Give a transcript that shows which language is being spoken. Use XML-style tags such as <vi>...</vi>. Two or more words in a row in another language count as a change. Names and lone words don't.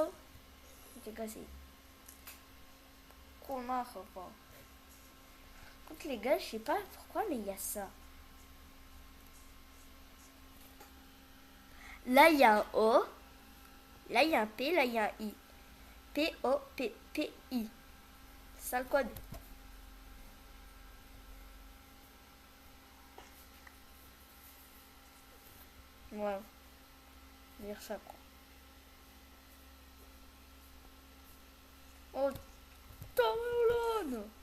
<fr>Les gars, c'est cool, marre. Écoute les gars, je sais pas pourquoi, mais il y a ça. Là, il y a un O. Là, il y a un P. Là, il y a un I. P-O-P-P-I. C'est ça le code. Ouais. Dire ça, quoi. Oh, Tamerlan!</fr>